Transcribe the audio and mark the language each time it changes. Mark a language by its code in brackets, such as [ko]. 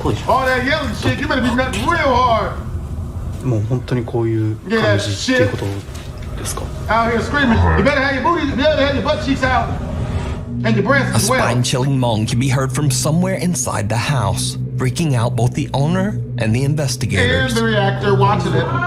[en] All that yelling shit, you better be nutting real hard! [ja] もう本当にこういう感じっていうことですか？ [en] Out here screaming, you better have your booty, you better have your butt cheeks out! And your breasts as well. A spine-chilling moan can be heard from somewhere inside the house, freaking out both the owner and the investigators. And the reactor watching it.